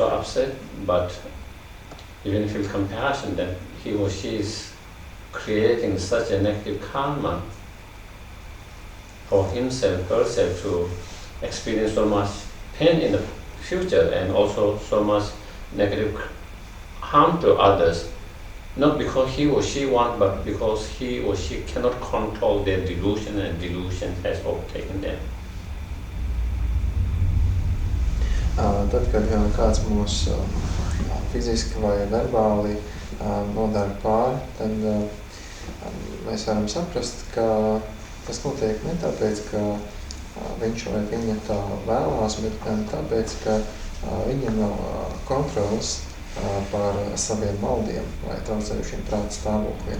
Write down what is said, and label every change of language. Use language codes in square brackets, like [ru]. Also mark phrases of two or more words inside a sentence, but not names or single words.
[en] upset, but even feel compassion that he or she is creating such a negative karma for himself, herself, to experience so much pain in the future and also so much negative harm to others, not because he or she wants, but because he or she cannot control their delusion and delusion has overtaken them. [lv] Tad, kad kāds mūs fiziski vai verbāli nodara pāri, tad mēs varam saprast, ka tas notiek ne tāpēc, ka viņš vai viņa tā vēlās, bet gan tāpēc, ka viņam nav kontrols pār saviem maldiem vai traucējušiem prāta stāvokļiem.